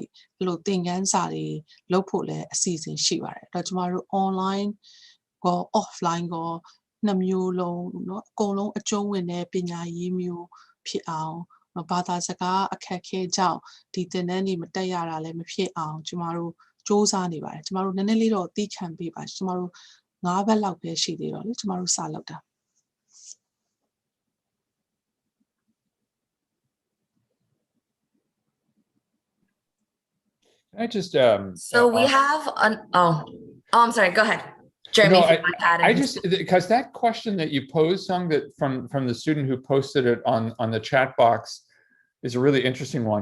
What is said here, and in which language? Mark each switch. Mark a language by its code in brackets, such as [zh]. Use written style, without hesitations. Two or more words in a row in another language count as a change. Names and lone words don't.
[my] လို့သင်ခန်းစာတွေလုပ်ဖို့လည်းအစီအစဉ်ရှိပါတယ်အဲ့တော့ကျမတို့ online ကော offline ကောနှစ်မျိုးလုံးเนาะအကုန်လုံးအကျုံးဝင်တဲ့ပညာရေးမျိုးဖြစ်အောင်ဘာသာစကားအခက်ခဲကြောင့်ဒီသင်တန်းတွေမတက်ရတာလည်းမဖြစ်အောင်ကျမတို့စူးစမ်းနေပါတယ်ကျမတို့နည်းနည်းလေးတော့သိခံပေးပါကျမတို့9ဘက်လောက်ပဲရှိသေးတော့လေကျမတို့စလုပ်တာ [en] I just So we have I'm sorry, go ahead. Jeremy, no, I just because that question that you posed, Sung, that from the student who posted it on the chat box is a really interesting one.